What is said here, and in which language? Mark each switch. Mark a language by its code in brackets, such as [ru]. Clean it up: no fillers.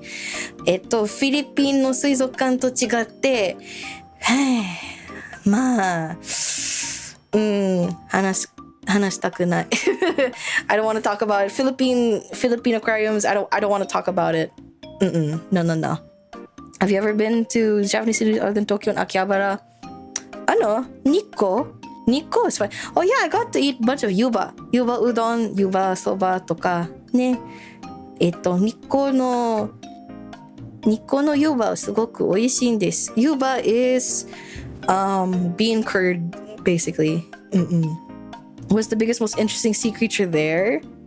[ja] フィリピンの水族館と違って、まあ、話したくない。 [en] I don't want to talk about it. Philippine aquariums, I don't want to talk about it. No. Have you ever been to Japanese cities other than Tokyo and Akihabara? Nikko is fine. Oh yeah, I got to eat a bunch of yuba udon, yuba soba とかね。 [ja] 日光のユバはすごく美味しいんです。 [en] ユバ is bean curd basically. What's the biggest, most interesting sea creature there?